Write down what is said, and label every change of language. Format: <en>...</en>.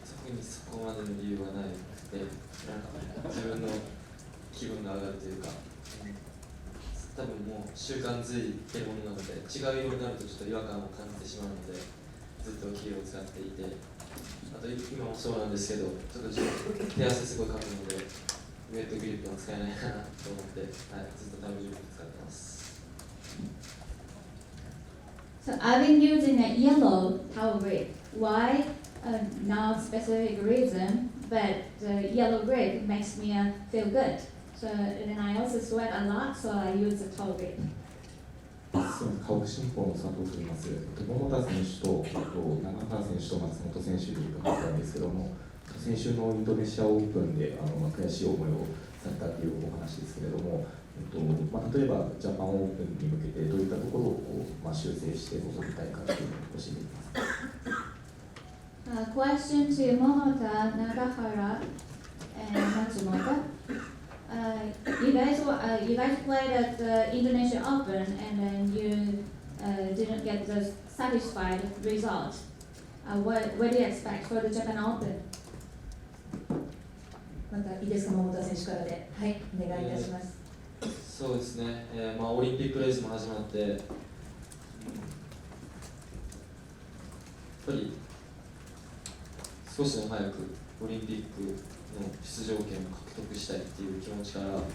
<ja>にそこまでの理由はなくて、なんか自分の気分が上がるというか、多分もう習慣づいてるものなので違う色になるとちょっと違和感を感じてしまうのでずっと黄色を使っていて、あと今もそうなんですけどちょっと手汗すごいかくのでウェットグリップは使えないかなと思って、はい、ずっとタオルグリップ使ってます。</ja> <en>So I've been using a yellow towel grip. Why? No specific reason, but the yellow grip makes me feel good. So then I also sweat a lot, so I use the towel grip.</en> <ja>河北新報の佐藤と言います。桃田選手と長原選手と松本選手で伺ったんですけども、先週のインドネシアオープンで悔しい思いをされたというお話ですけれども、例えばジャパンオープンに向けてどういったところを修正して臨みたいかというのを教えていますか。</ja> <en>Question to Momota, Nagahara, and Matsumoto. You guys played at the Indonesian Open and then you didn't get the satisfied result. What do you expect for the Japan Open?</en> <ja>またいいですか、桃田選手からで。はい、お願いいたします。そうですね、オリンピックレースも始まって、やっぱり少しでも早くオリンピックの出場権を獲得したいっていう気持ちから、</ja>